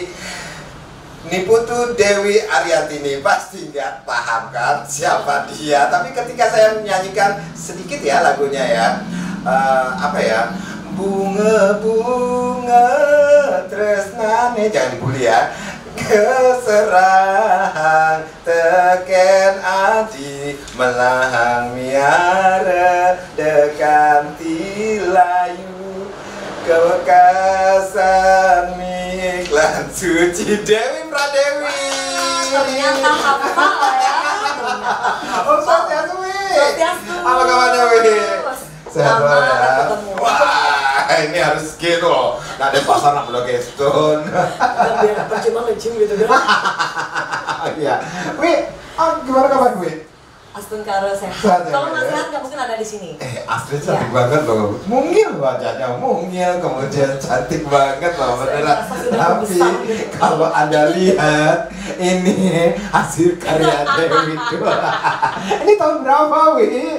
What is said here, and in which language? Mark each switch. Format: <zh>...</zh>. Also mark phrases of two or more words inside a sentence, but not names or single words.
<id>Niputu Dewi Ariantini, pasti nggak paham kan siapa dia. Tapi ketika saya menyanyikan sedikit ya lagunya ya, apa ya, bunga-bunga tresnane, jangan dibully ya,</id> <ban>keserang teken adi melahang miara dekan tilayu kewekasan miklan suci Dewi Pradewi.</ban> <id>Ternyata hafal ya. Oh Swastiastu Wi. Swastiastu. Apa kabarnya Wi? Sehat ya. Ketemu. Wah ini harus gitu loh. Nah ada pasar nak udah gestun. Biar percuma nge-gym gitu kan. Iya. Wi, gimana kabar Wi? Astun Karo sehat. Sehat ya, Kalau nggak ya? sehat nggak mungkin ada di sini. Astrid cantik banget loh. Mungil wajahnya, mungil, kemudian cantik banget loh beneran. Tapi kalau Anda lihat ini hasil karya Dewi itu. Ini tahun berapa Wi?</id>